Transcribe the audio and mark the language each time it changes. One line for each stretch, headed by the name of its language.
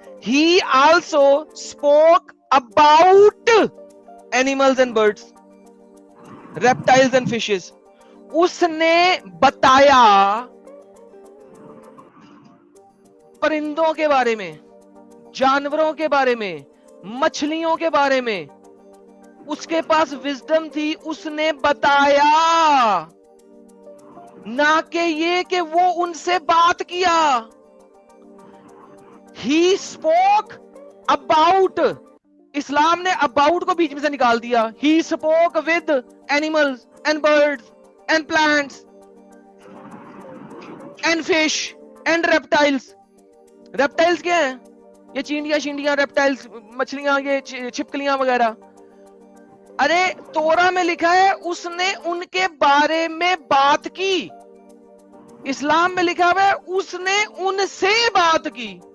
English: He also spoke about animals and birds, reptiles and fishes.
Urdu: اس نے بتایا پرندوں کے بارے میں، جانوروں کے بارے میں، مچھلیوں کے بارے میں. اس کے پاس وزڈم تھی، اس نے بتایا، نہ کہ یہ کہ وہ ان سے بات کیا.
English: He spoke about.
Urdu: اسلام نے about کو بیچ میں سے نکال دیا.
English: He spoke with animals and birds and plants and fish and reptiles.
Urdu: reptiles کیا ہیں؟ یہ چینٹیاں شینٹیاں reptiles، مچھلیاں، یہ چھپکلیاں وغیرہ. ارے تورا میں لکھا ہے اس نے ان کے بارے میں بات کی. اسلام میں لکھا ہوا ہے اس نے ان سے بات کی.